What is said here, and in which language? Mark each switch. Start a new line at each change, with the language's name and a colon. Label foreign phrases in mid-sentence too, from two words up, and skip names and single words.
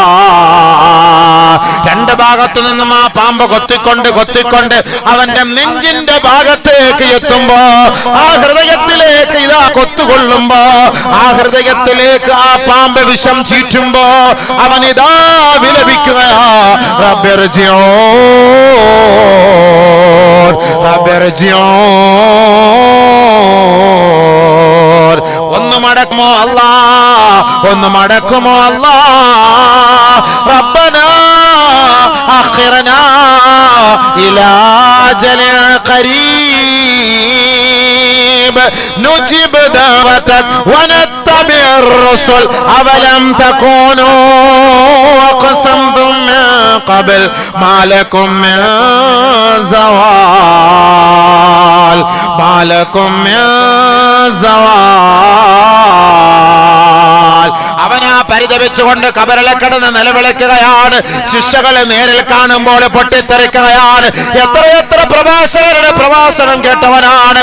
Malayalam: രണ്ട് ഭാഗത്തു നിന്നും ആ പാമ്പ് കൊത്തിക്കൊണ്ട് അവന്റെ നെഞ്ചിന്റെ ഭാഗത്തേക്ക് എത്തുമ്പോ, ആ ഹൃദയത്തിലേക്ക് ഇതാ കൊത്തുകൊള്ളുമ്പോ, ആ ഹൃദയത്തിലേക്ക് ആ പാമ്പ് വിഷം ചീറ്റുമ്പോ അവനിതാ വിലപിക്കുകയാ, റബ്ബിർജിഊൻ. ഒന്ന് മടക്കുമോ അല്ലാ,
Arabic: ربنا أخرنا إلى أجل ഖരീബ് نجب دعوتك ونتبع الرسل أولم تكونوا أقسمتم من قبل ما لكم من زوال
Malayalam: അവനാ പരിതപിച്ചുകൊണ്ട് കബറിലെ കിടന്ന് നിലവിളിക്കുകയാണ്. ശിക്ഷകളെ നേരിൽ കാണുമ്പോൾ പൊട്ടിത്തെറിക്കുകയാണ്. എത്രയെത്ര പ്രഭാഷകരുടെ പ്രഭാഷണം കേട്ടവനാണ്.